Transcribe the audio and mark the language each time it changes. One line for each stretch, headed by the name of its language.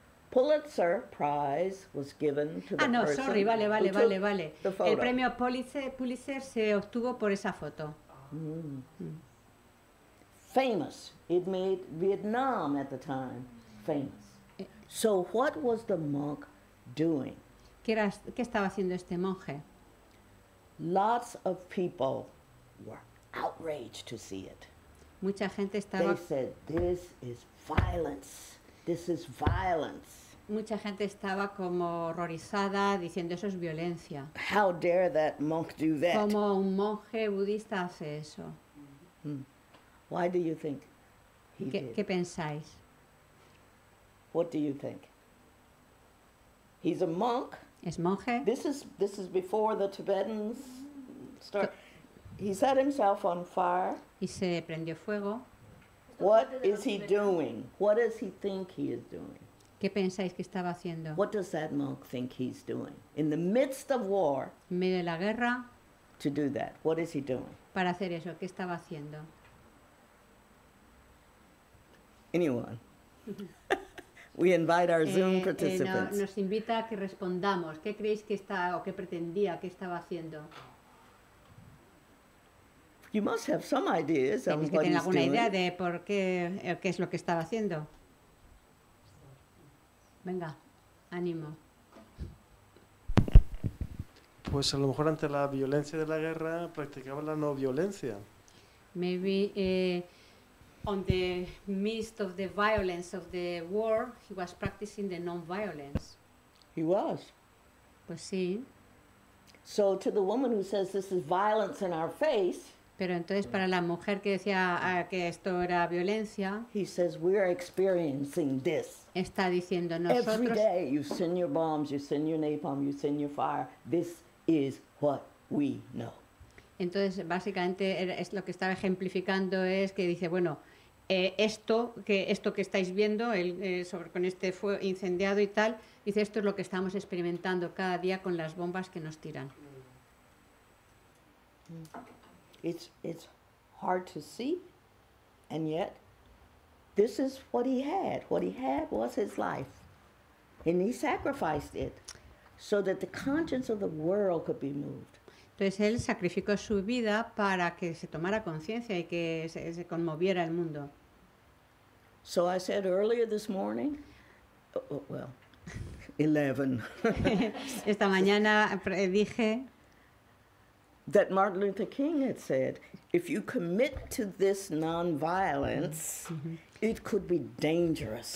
English: Pulitzer Prize was given to the No, person sorry,
Spanish: vale,
English: who took
Spanish: vale.
English: the
Spanish: El
English: photo.
Spanish: premio Pulitzer se obtuvo por esa foto.
English: Famous. It made Vietnam at the time famous. So what was the monk doing?
Spanish: ¿Qué estaba haciendo este monje?
English: Lots of people were outraged to see it.
Spanish: Mucha gente
English: They
Spanish: estaba,
English: said, this is violence. This is violence.
Spanish: mucha gente estaba como horrorizada diciendo eso es violencia.
English: How dare that monk do that?
Spanish: ¿Cómo un monje budista hace eso?
English: Why do you think he did?
Spanish: ¿Qué pensáis?
English: What do you think? He's a monk.
Spanish: ¿Es monje?
English: This is before the Tibetans start. He set himself on fire.
Spanish: Y se prendió fuego.
English: What is he doing? What does he think he is doing?
Spanish: ¿Qué pensáis que estaba haciendo?
English: What does that monk think he's doing? In the midst of war,
Spanish: En medio de la guerra,
English: to do that, what is he doing?
Spanish: para hacer eso, ¿qué estaba haciendo?
English: Anyone? We invite our Zoom participants.
Spanish: Nos invita a que respondamos. ¿Qué creéis que está o qué pretendía, qué estaba haciendo?
English: You must have some ideas on
Spanish: Tenéis que
English: what
Spanish: tener
English: he's
Spanish: alguna idea
English: doing.
Spanish: de por qué es lo que estaba haciendo. Venga, ánimo. Pues a lo mejor ante la violencia de la guerra practicaba la no violencia.
English: Maybe on the midst of the violence of the war, he was practicing the non-violence. He was.
Spanish: Pues sí,
English: So to the woman who says this is violence in our face,
Spanish: pero entonces para la mujer que decía que esto era violencia,
English: he says we're experiencing this.
Spanish: está diciendo
English: Every
Spanish: nosotros,
English: day you send your bombs, you send your napalm, you send your fire. This is what we know.
Spanish: entonces básicamente es lo que estaba ejemplificando es que dice, bueno, esto que estáis viendo con este fuego incendiado y tal, dice, esto es lo que estamos experimentando cada día con las bombas que nos tiran.
English: It's hard to see, and yet this is what he had. What he had was his life, and he sacrificed it so that the conscience of the world could be moved.
Spanish: Entonces él sacrificó su vida para que se tomara conciencia y que se conmoviera el mundo.
English: So I said earlier this morning, 11,
Spanish: Esta mañana dije
English: that Martin Luther King had said, if you commit to this nonviolence, it could be dangerous.